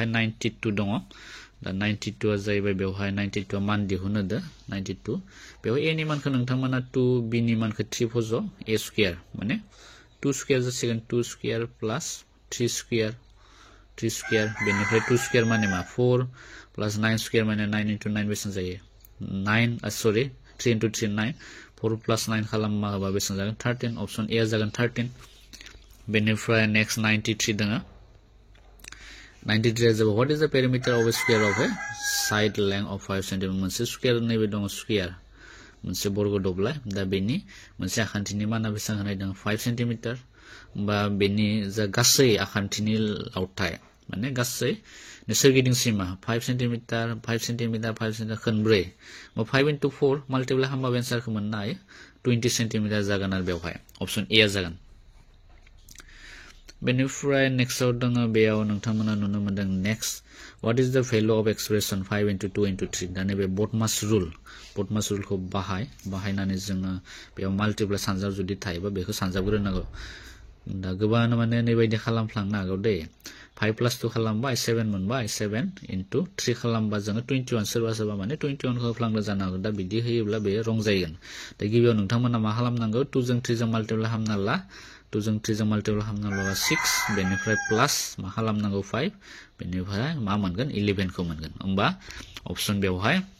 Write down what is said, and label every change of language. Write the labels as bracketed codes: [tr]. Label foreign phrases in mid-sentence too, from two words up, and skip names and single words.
[brx] 92 दङ दा 92 आ जाहैबाय बेवहाय 92 आ मान दिहुनो दो 92 बेवहाय ए नि मानखौ नोंथांमोना 2 बी नि मानखौ 3 फज ए स्क्वायर माने 2 स्क्वायर जासिगोन [en] 2 square plus 3 square [brx] बेनिफ्राय 2 स्क्वायर माने मा 4 प्लस 9 स्क्वायर माने 9 into 9 बेसेबां जायो 3 into 3 9 4 plus 9 खालाममा होबा बेसेबां जागोन 13 [en] option A [brx] जागोन 13 बेनिफ्राय नेक्स्ट 93 दङ 93 जाबाय [en] what is the perimeter of a square of a side length of 5 cm [brx] मोनसे स्क्वायर नैबे दङ स्क्वायर मोनसे बर्ग दब्लाय दा बेनि मोनसे आखान्थिनि माना बेसेबां होनाय दङ 5 cm बा बेनि जा गासै आखान्थिनि लावथाय माने गासै सोरगिदिं सीमा 5 cm खनब्रै 5 into 4 मल्टिप्लाइ खालामबा एन्सारखौ मोननो हायो 20 cm जागोन आरो बेवहाय [en] option A [brx] जागोन बेनिफ्राय नेक्स्टआव दङ बेयाव नोंथांमोना नुनो मोनदों [en] next what is the value of expression [brx] 5 into 2 into 3 दा नैबे बटमास रुलखौ बाहायनानै जोङो बेयाव मल्टिप्लाइ सानजाब जुदि थायोबा बेखौ सानजाबग्रोनांगौ दा गोबाङानो माने नैबायदि खालामफ्लांनो हागौ दे 5 plus 2 खालामबाय 7 मोनबाय 7 into 3 खालामबा जोङो 21 सोरबा माने 21 खौ होफ्लांनो जानो हागौ दा बिदि होयोब्ला बे रं जागोन दा गिबियाव नोंथांमोना मा खालामनांगौ 2 जों 3 जों मल्टिप्लाइ खालामना ला 2 जों 3 जों मल्टिप्लाइ खालामना लाबा 6 बेनिफ्राय प्लास मा खालामनांगौ 5 बेनिफ्राय मा मोनगोन 11 खौ मोनगोन होमबा ऑप्शन बेवहाय